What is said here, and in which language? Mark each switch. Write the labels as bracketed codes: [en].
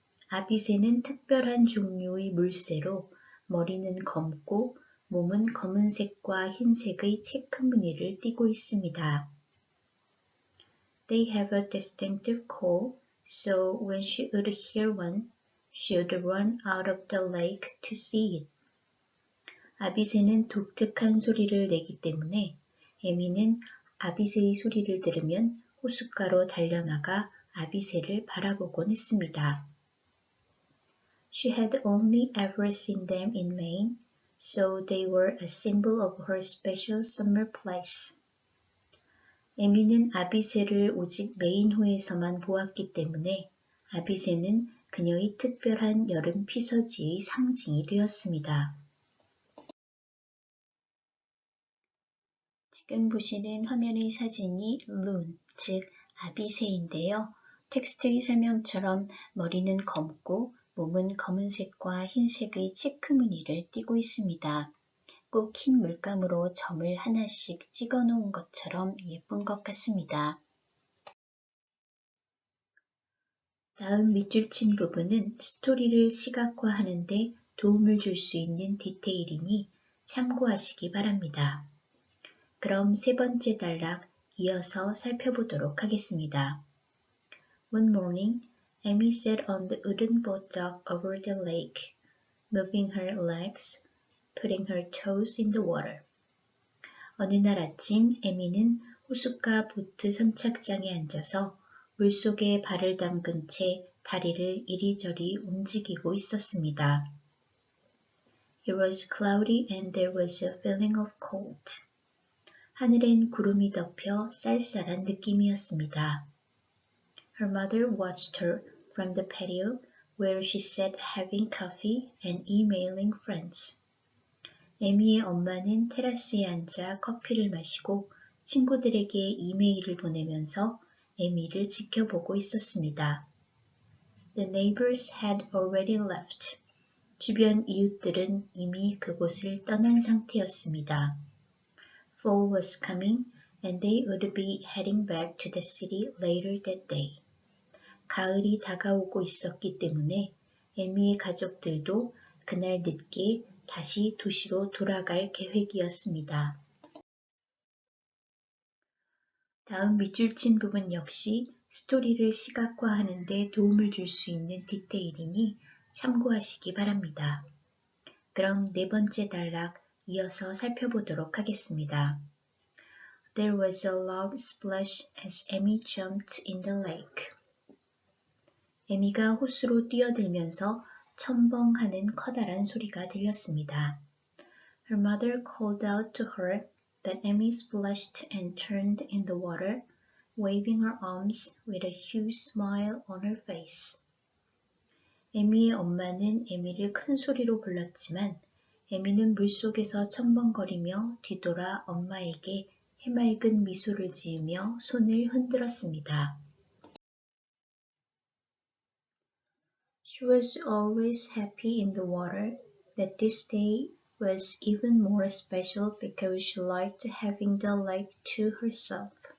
[ko] 아비새는 특별한 종류의 물새로 머리는 검고 몸은 검은색과 흰색의 체크 무늬를 띠고 있습니다. [en] They have a distinctive call, so when she would hear one, she would run out of the lake to see it. [ko] 아비새는 독특한 소리를 내기 때문에 에미는 아비새의 소리를 들으면 호숫가로 달려나가 아비새를 바라보곤 했습니다. [en] She had only ever seen them in Maine, so they were a symbol of her special summer place. [ko] 에미는 아비새를 오직 메인호에서만 보았기 때문에 아비새는 그녀의 특별한 여름 피서지의 상징이 되었습니다. 지금 보시는 화면의 사진이 loon, 즉 아비새인데요. 텍스트의 설명처럼 머리는 검고 몸은 검은색과 흰색의 체크 무늬를 띠고 있습니다. 꼭 흰 물감으로 점을 하나씩 찍어 놓은 것처럼 예쁜 것 같습니다. 다음 밑줄 친 부분은 스토리를 시각화하는 데 도움을 줄 수 있는 디테일이니 참고하시기 바랍니다. 그럼 세 번째 단락 이어서 살펴보도록 하겠습니다. [en] One morning, Amy sat on the wooden boat dock over the lake, moving her legs, putting her toes in the water. [ko] 어느 날 아침 에미는 호숫가 보트 선착장에 앉아서 물속에 발을 담근 채 다리를 이리저리 움직이고 있었습니다. [en] It was cloudy and there was a feeling of cold. [ko] 하늘엔 구름이 덮여 쌀쌀한 느낌이었습니다. [en] Her mother watched her from the patio where she sat having coffee and emailing friends. [ko] 에미의 엄마는 테라스에 앉아 커피를 마시고 친구들에게 이메일을 보내면서 에미를 지켜보고 있었습니다. [en] The neighbors had already left. [ko] 주변 이웃들은 이미 그곳을 떠난 상태였습니다. [en] Fall was coming and they would be heading back to the city later that day. [ko] 가을이 다가오고 있었기 때문에 에미의 가족들도 그날 늦게 다시 도시로 돌아갈 계획이었습니다. 다음 밑줄 친 부분 역시 스토리를 시각화하는 데 도움을 줄 수 있는 디테일이니 참고하시기 바랍니다. 그럼 네 번째 단락 이어서 살펴보도록 하겠습니다. [en] There was a loud splash as Amy jumped in the lake. [ko] 에미가 호수로 뛰어들면서 첨벙하는 커다란 소리가 들렸습니다. [en] Her mother called out to her, but Amy splashed and turned in the water, waving her arms with a huge smile on her face. [ko] 에미의 엄마는 에미를 큰 소리로 불렀지만 에미는 물속에서 첨벙거리며 뒤돌아 엄마에게 해맑은 미소를 지으며 손을 흔들었습니다. [en] She was always happy in the water, but this day was even more special because she liked having the lake to herself.